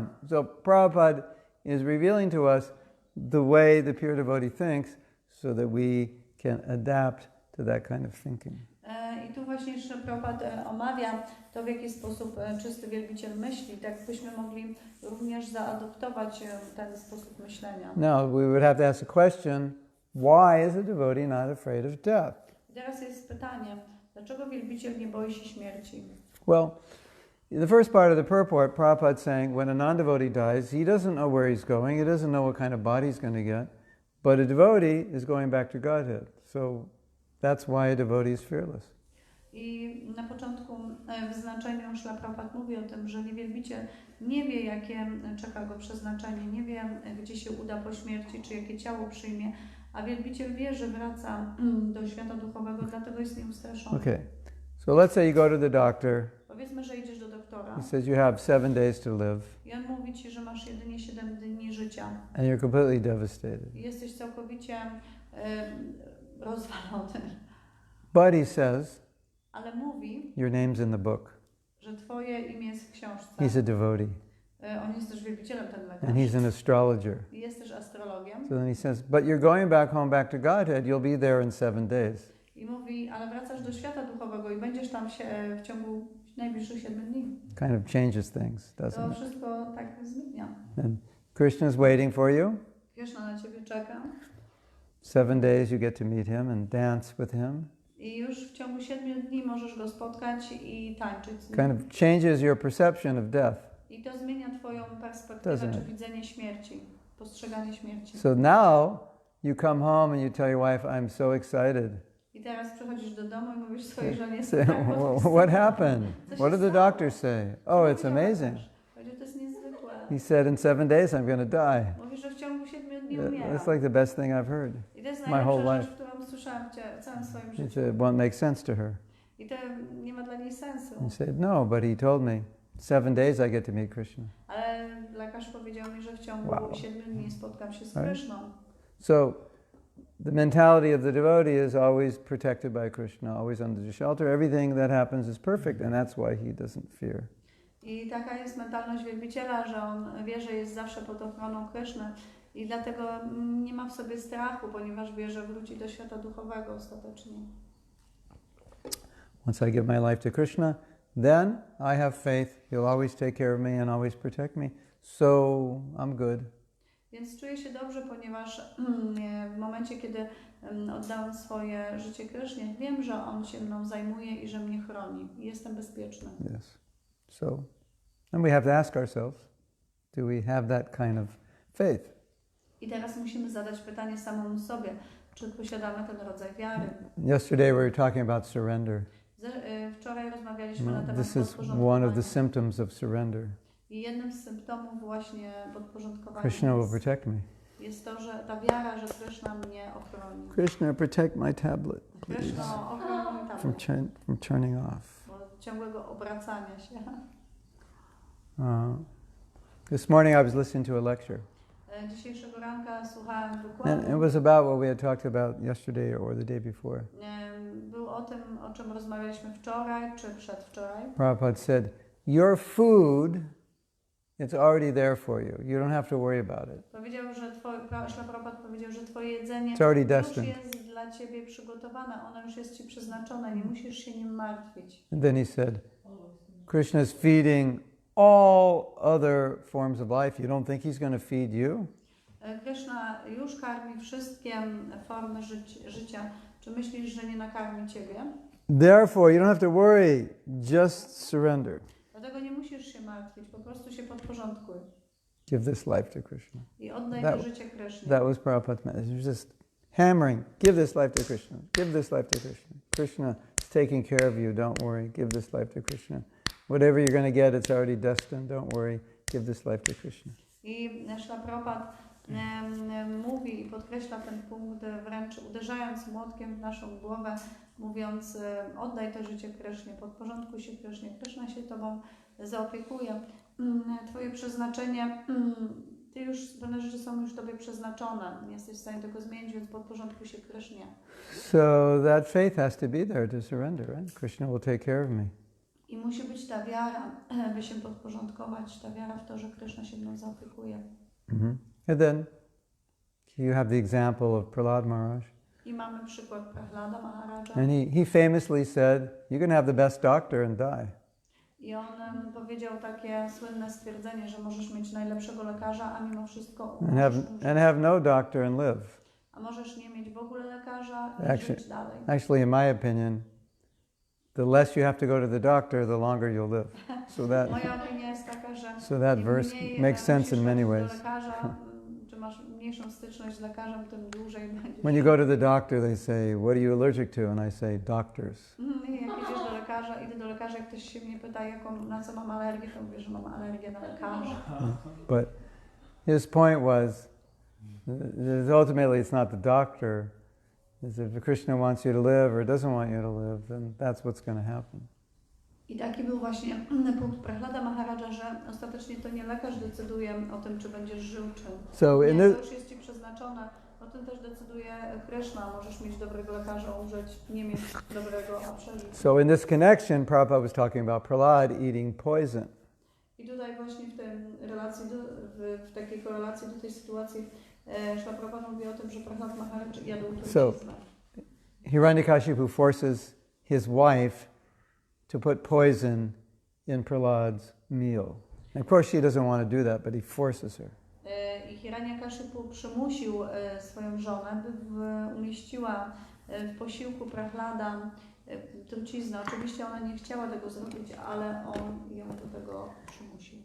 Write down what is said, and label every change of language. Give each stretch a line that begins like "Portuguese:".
English: So Prabhupada is revealing to us the way the pure devotee thinks so that we can adapt to that kind of thinking.
Polish: I tu właśnie jeszcze Prabhupada omawia to, w jaki sposób czysty wielbiciel myśli, tak byśmy mogli również zaadoptować ten sposób myślenia.
English: Now we would have to ask the question, why is a devotee not afraid of death?
Polish: Teraz jest pytanie, dlaczego wielbiciel nie boi się śmierci?
English: Well, the first part of the purport, Prabhupada saying when a non-devotee dies, he doesn't know where he's going, he doesn't know what kind of body he's going to get, but a devotee is going back to Godhead. So that's why a devotee is fearless.
Polish: I na początku w znaczeniu Śrila Prabhupada mówi o tym, że wielbiciel nie wie, jakie czeka go przeznaczenie, nie wie, gdzie się uda po śmierci, czy jakie ciało przyjmie, a wielbiciel wie, że wraca do świata duchowego, dlatego jest nieustraszony.
English: Okay, so let's say you go to the doctor.
Polish: Powiedzmy, że idziesz do doktora.
English: He says you have 7 days to live.
Polish: I on mówi ci, że masz jedynie 7 dni życia.
English: And you're completely devastated.
Polish: I jesteś całkowicie rozwalony.
English: But he says,
Polish: ale mówi,
English: your name's in the book.
Polish: Że twoje imię jest w książce.
English: He's a devotee.
Polish: On jest też wielbicielem, ten lekarz.
English: And he's an astrologer.
Polish: I jest też astrologiem.
English: So then he says, but you're going back home, back to Godhead. You'll be there in 7 days.
Polish: I mówi, ale wracasz do świata duchowego i będziesz tam w ciągu najbliższych 7 dni.
English: Kind of changes things, doesn't
Polish: To
English: it?
Polish: wszystko tak zmienia.
English: And Krishna's waiting for you.
Polish: Krishna na ciebie czeka.
English: 7 days you get to meet him and dance with him.
Polish: I już w ciągu 7 dni możesz go spotkać i tańczyć z nim.
English: Kind of changes your perception of death.
Polish: I to zmienia twoją perspektywę czy widzenie śmierci, postrzeganie śmierci.
English: So now you come home and you tell your wife, I'm so excited.
Polish: I teraz przychodzisz do domu i mówisz swojej żonie,
English: what happened? What did the doctor say? Oh, it's amazing.
Polish: To jest niezwykłe.
English: He said in 7 days I'm going to die.
Polish: Mówi, że w ciągu 7 dni umieram.
English: That's like the best thing I've heard.
Polish: I to jest
English: my whole
Polish: najlepsza
English: life.
Polish: rzecz, którą słyszałam w całym swoim
English: It
Polish: życiu.
English: won't make sense to her.
Polish: I to nie ma dla niej sensu.
English: He said, no, but he told me 7 days I get to meet Krishna.
Polish: Ale lekarz powiedział mi, że w ciągu 7 dni spotkam się z Krishną.
English: So the mentality of the devotee is always protected by Krishna, always under the shelter. Everything that happens is perfect, and that's why he doesn't fear.
Polish: I taka jest mentalność wielbiciela, że on wie, że jest zawsze pod ochroną Krishny i dlatego nie ma w sobie strachu, ponieważ wie, że wróci do świata duchowego ostatecznie.
English: Once I give my life to Krishna, then I have faith he'll always take care of me and always protect me, so I'm good.
Polish: Więc czuję się dobrze, ponieważ w momencie, kiedy oddałem swoje życie Krysznie, wiem, że On się mną zajmuje i że mnie chroni. I jestem bezpieczny.
English: Yes. So, and we have to ask ourselves, do we have that kind of faith?
Polish: I teraz musimy zadać pytanie samemu sobie, czy posiadamy ten rodzaj wiary.
English: Yesterday we were talking about surrender.
Polish: Wczoraj rozmawialiśmy na temat
English: This is one of the symptoms of surrender.
Polish: I jednym z symptomów właśnie podporządkowania
English: Krishna will protect me.
Polish: jest to, że ta wiara, że Krishna mnie ochroni.
English: Krishna, protect my tablet, please,
Polish: Krishna, ochroni mnie
English: from turning off.
Polish: od ciągłego obracania się.
English: This morning I was listening to a lecture.
Polish: Dzisiejszego ranka słuchałem
English: And
Polish: wykładu.
English: it was about what we had talked about yesterday or the day before.
Polish: Był o tym, o czym rozmawialiśmy wczoraj czy przedwczoraj.
English: Prabhupada said, your food, it's already there for you. You don't have to worry about it.
Polish: Powiedział, że Prabhupada powiedział, że twoje jedzenie
English: It's already
Polish: już
English: destined.
Polish: jest dla ciebie przygotowane, ono już jest ci przeznaczone, nie musisz się nim martwić.
English: And then he said, Krishna is feeding all other forms of life. You don't think he's going to feed you?
Polish: Krishna już karmi wszystkie formy życia. Czy myślisz, że nie nakarmi ciebie?
English: Therefore, you don't have to worry. Just surrender.
Polish: Dlatego nie musisz się martwić, po prostu się podporządkuj.
English: Give this life to Krishna.
Polish: I oddaj to życie Krishnie.
English: That was Prabhupada's message. He was just hammering, give this life to Krishna. Give this life to Krishna. Krishna is taking care of you. Don't worry. Give this life to Krishna. Whatever you're going to get, it's already destined. Don't worry. Give this life to Krishna.
Polish: I Śrila Prabhupada mówi i podkreśla ten punkt, wręcz uderzając młotkiem w naszą głowę, mówiąc, oddaj to życie Krysznie, podporządkuj się Krysznie, Kryszna się tobą zaopiekuje. Twoje przeznaczenie, pewne rzeczy są już tobie przeznaczone, nie jesteś w stanie tego zmienić, więc podporządkuj się Krysznie.
English: So that faith has to be there to surrender, right? Krishna will take care of me.
Polish: I musi być ta wiara, by się podporządkować, ta wiara w to, że Kryszna się mną zaopiekuje.
English: And then you have the example of Prahlad Maharaj.
Polish: I mamy przykład Prahlada Maharaja.
English: And he famously said, you can have the best doctor and die.
Polish: I on powiedział takie słynne stwierdzenie, że możesz mieć najlepszego lekarza, a mimo wszystko
English: and have no doctor and live.
Polish: A możesz nie mieć w ogóle lekarza i żyć dalej.
English: Actually, in my opinion, the less you have to go to the doctor, the longer you'll live. So that,
Polish: moja opinia jest taka, że
English: so that verse makes sense in many ways.
Polish: Do lekarza, czy masz mniejszą styczność z lekarzem, tym dłużej będziesz.
English: When you go to the doctor, they say, what are you allergic to? And I say, doctors.
Polish: Jak idziesz do lekarza, idę do lekarza, jak ktoś się mnie pyta, na co mam alergię, to mówię, że mam alergię na lekarza.
English: But his point was, ultimately it's not the doctor. If Krishna wants you to live or doesn't want you to live, then that's what's going to happen.
Polish: I taki był właśnie punkt Prahlada Maharaja, że ostatecznie to nie lekarz decyduje o tym, czy będziesz żył, czy nie. To już jest ci przeznaczone. O tym też decyduje Krishna. Możesz mieć dobrego lekarza, umrzeć, nie mieć dobrego, a przeżyć.
English: So in this connection, Prabhupada was talking about Prahlad eating poison.
Polish: I tutaj właśnie w tej relacji, w takiej korelacji do tej sytuacji, Śrila Prabhupada mówi o tym, że Prahlad Maharaj jadł truciznę.
English: So Hiranyakashipu forces his wife to put poison in Prahlad's meal. And of course she doesn't want to do that, but he forces her.
Polish: I Hiranyakashipu przymusił swoją żonę, by umieściła w posiłku Prahlada truciznę. Oczywiście ona nie chciała tego zrobić, ale on ją do tego przymusił.